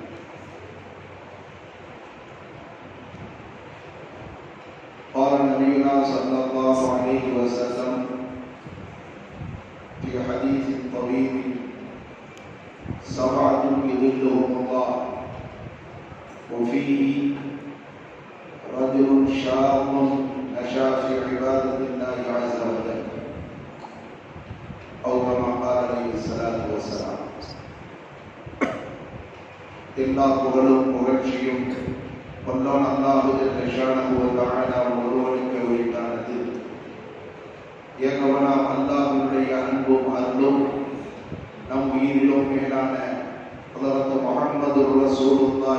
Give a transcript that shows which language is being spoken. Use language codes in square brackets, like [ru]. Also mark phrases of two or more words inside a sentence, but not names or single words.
[ar] قال نبينا صلى الله عليه وسلم في حديث طويل سبعة يظلهم الله وفيه رجل شاب نشأ في عبادة الله عز وجل أو كما قال عليه الصلاة والسلام. [ta] எல்லா புகழும் புகழ்ச்சியும் வல்லோன் அல்லாஹ் [ar] جل شأنه وتعالى [ta] ஒருவனுக்கு உரித்தானது. ஏகவனாம் அல்லாஹ்வுடைய அன்பும் அருளும் நம் உயிரிலும் மேலான ஹஜ்ரத் முஹம்மது ரசூலுல்லாஹி